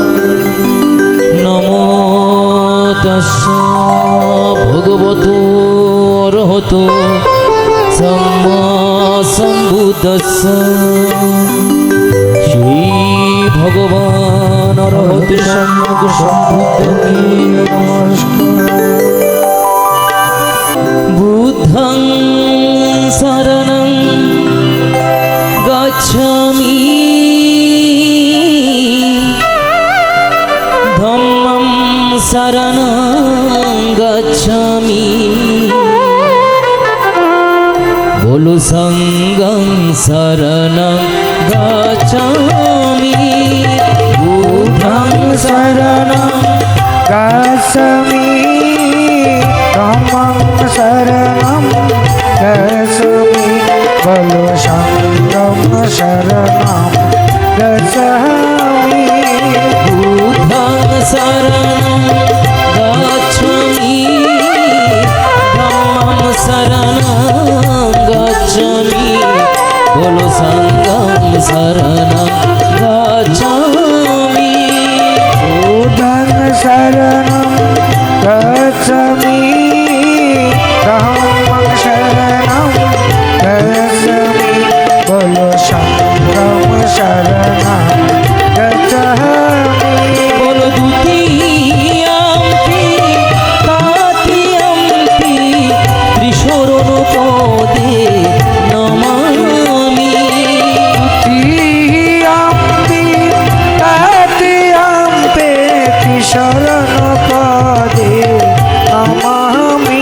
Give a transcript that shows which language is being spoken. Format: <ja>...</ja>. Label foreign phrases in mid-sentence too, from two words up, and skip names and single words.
<pi>নমো তস্য ভগবতো অরহতো সম্মা সম্বুদ্ধস্য</pi> <bn>শ্রী ভগবান অরহত সম্যক সম্বুদ্ধকে নমস্কার।</bn> <pi>বুদ্ধং শরণং গচ্ছামি ধম্মং শরণং গচ্ছামি বলো সংঘং শরণং গচ্ছামি। বুদ্ধং শরণং গচ্ছামি ধম্মং শরণং গচ্ছামি বলো সংঘং শরণং গচ্ছামি। বুদ্ধং শরণং গচ্ছামি ধম্মং শরণং গচ্ছামি বলো সংঘং শরণং গচ্ছামি। বুদ্ধং শরণং গচ্ছামি ধম্মং শরণং গচ্ছামি বলো সংঘং শরণং গচ্ছামি। বলো দ্বিতীয়াম্পি তৃতীয়াম্পি ত্রিশরণ পদে নমামি। তৃতীয়াম্পি তৃতীয়াম্পে ত্রিশরণ পদে নমামি।</pi>